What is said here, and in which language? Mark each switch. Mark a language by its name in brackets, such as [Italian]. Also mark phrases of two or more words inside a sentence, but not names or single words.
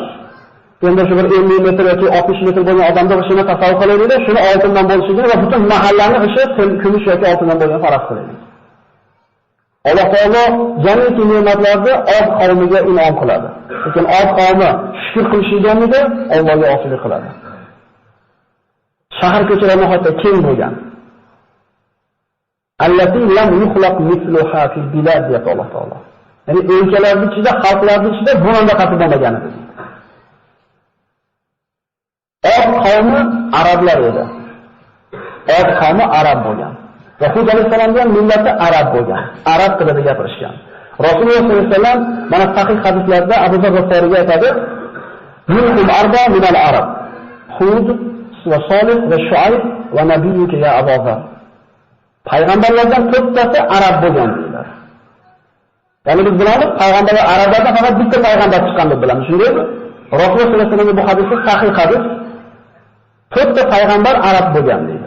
[Uzbek] Endi shu bir 50 metr yoki 60 metr bo'lgan odamning g'ishini tasavvur qilaylik, shuni oltindan bo'lishini va butun mahallaning g'ishi kumush yoki oltindan bo'lgan faraz qilaylik. Alloh taolo jamiki ne'matlarni Od qavmiga in'om qiladi. Lekin Od qavmi shukr qilishganida Allohga osilik qiladi. Shahar ko'chalari hatto keng bo'lgan. [Arabic] التي لم يخلق مثلها في البلاد ya Alloh taolo. [Uzbek] Ya'ni o'lkalarning ichida, xalqlarning ichida bundan qatib bo'lmagan edi. Od qavmi arablar edi. Od qavmi arab bo'lgan. Rasul alayhissalomning millati arab bo'lgan. Arab tilida gapirishgan. Rasululloh [Arabic] صلى الله عليه وسلم [Uzbek] mana sahih hadislarda Abu Zar G'iforiga aytadi: [Arabic] "منكم أربعة من العرب. هود وصالح وشعيب ونبيك يا أبا ذر." [Uzbek] Payg'ambarlardan 4tasi arab bo'lgan dedilar. Ya'ni biz bilamiz, payg'ambarlar arablardan faqat bitta payg'ambar chiqqan deb bilamiz. Shundaymi? Rasululloh [Arabic] صلى الله عليه وسلم [Uzbek] bu hadisda sahih hadis 4ta payg'ambar arab bo'lgan deydi.